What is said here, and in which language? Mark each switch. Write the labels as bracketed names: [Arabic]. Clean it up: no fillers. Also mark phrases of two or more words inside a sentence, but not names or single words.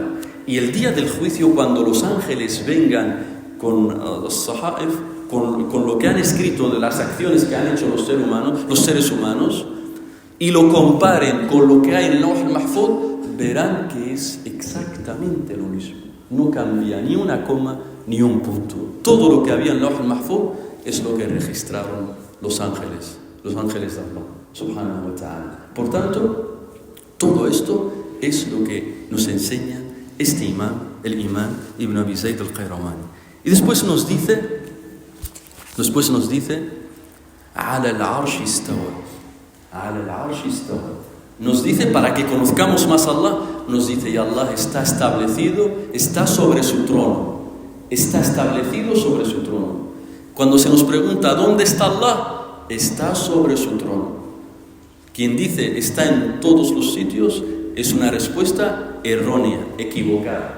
[Spanish] Y el día del juicio, cuando los ángeles vengan con los sahaif, con lo que han escrito de las acciones que han hecho los seres humanos, y lo comparen con lo que hay en el [Arabic] اللوح المحفوظ, [Spanish] verán que es exactamente lo mismo. No cambia ni una coma ni un punto. Todo lo que había en el [Arabic] اللوح المحفوظ [Spanish] es lo que registraron los ángeles de Allah, [Arabic] سبحانه وتعالى. [Spanish] Por tanto, todo esto es lo que nos enseña este imán, el imán Ibn Abi Zayd al-Qayrawani. Y después nos dice, [Arabic] على العرش استوى. على العرش استوى. [Spanish] Nos dice, para que conozcamos más a Allah, nos dice, y Allah está establecido, está sobre su trono. Está establecido sobre su trono. Cuando se nos pregunta, ¿dónde está Allah? Está sobre su trono. Quien dice, está en todos los sitios, es una respuesta errónea, equivocada.